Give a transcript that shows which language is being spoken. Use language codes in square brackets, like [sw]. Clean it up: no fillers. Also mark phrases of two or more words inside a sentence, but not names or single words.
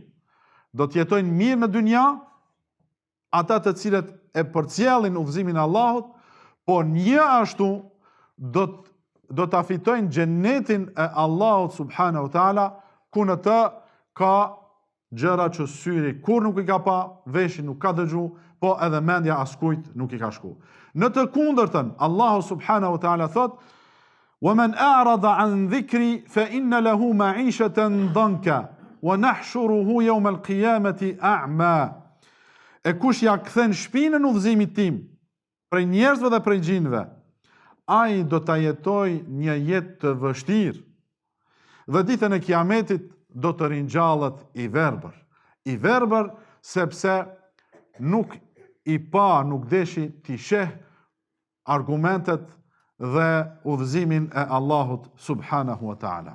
[sq] Do të jetojnë mirë në dynja, ata të cilët e përcjellin udhëzimin e Allahut, por një ashtu do ta fitojnë xhenetin e Allahut [ar] سبحانه وتعالى, [sq] ku në të ka gjëra që syri kur nuk i ka pa, veshi nuk ka dëgju, po edhe mendja askujt nuk i ka shku. Në të kundërtën, Allahu subhanahu wa taala thot: [ar] وَمَنْ أَعْرَضَ عَنْ ذِكْرِي فَإِنَّ لَهُ مَعِيشَةً ضَنْكًا وَنَحْشُرُهُ يَوْمَ الْقِيَامَةِ أَعْمَى. [sq] E kush ja kthen shpinën udhëzimit tim, prej njerëzve dhe prej gjinëve, ai do ta jetoj një jetë të vështirë. Dhe ditën e Kiametit do të ringjallet i verbër. I verbër sepse nuk i pa, nuk deshi t'i sheh argumentet dhe udhëzimin e Allahut [ar] سبحانه وتعالى.